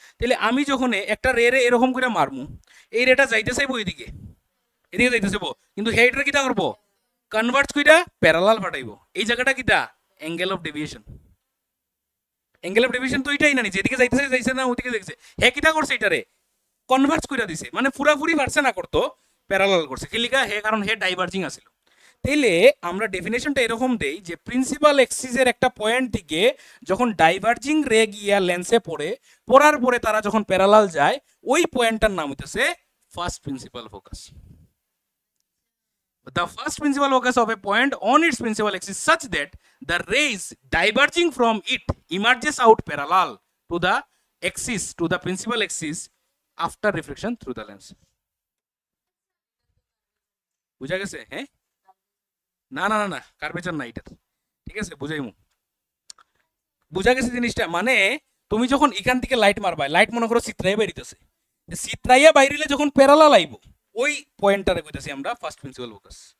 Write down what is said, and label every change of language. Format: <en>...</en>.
<bn>তাহলে আমি যখন একটা রে এরকম করে মারমু, এই রেটা যাইতে চাইবো এদিকে, এদিকে যাইতে চাইবো, কিন্তু হেডটা কিটা করবো, কনভার্ট কইরা প্যারালাল পাঠাইবো, এই জায়গাটা কিটা, angle of deviation, angle of deviation তো এটাই না, যেদিকে যাইতেছে যাইছে না ওদিকে দেখছে, হে কিটা করছে এটারে কনভার্ট কইরা দিছে, মানে পুরাপুরি পারছে না করতো, প্যারালাল করছে, কি লিখা হে, কারণ হে ডাইভার্জিং আছিল। তাইলে আমরা ডেফিনেশনটা এরকম দেই যে প্রিন্সিপাল এক্সিসের একটা পয়েন্ট থেকে যখন ডাইভার্জিং রে গিয়া লেন্সে পড়ে, পড়ার পরে তারা যখন প্যারালাল যায়, ওই পয়েন্টটার নাম হইতেছে first principal focus.</bn> <en>The first principal focus of a point on its principal axis such that the rays diverging from it emerges out parallel to the axis, to the principal axis after reflection through the lens.</en> <bn>বুঝা গেছে? হ্যাঁ, না না না না curvature না এটা, ঠিক আছে, বুঝাইমু, বুঝা গেছে জিনিসটা। মানে তুমি যখন এখান থেকে লাইট মারবা, লাইট মনে করো চিত্রাইয়া বেরিতেছে, চিত্রাইয়া বাইরিলে যখন প্যারালাল আইব, ওই পয়েন্টটারে কইতাছি আমরা ফার্স্ট প্রিন্সিপাল ফোকাস।</bn>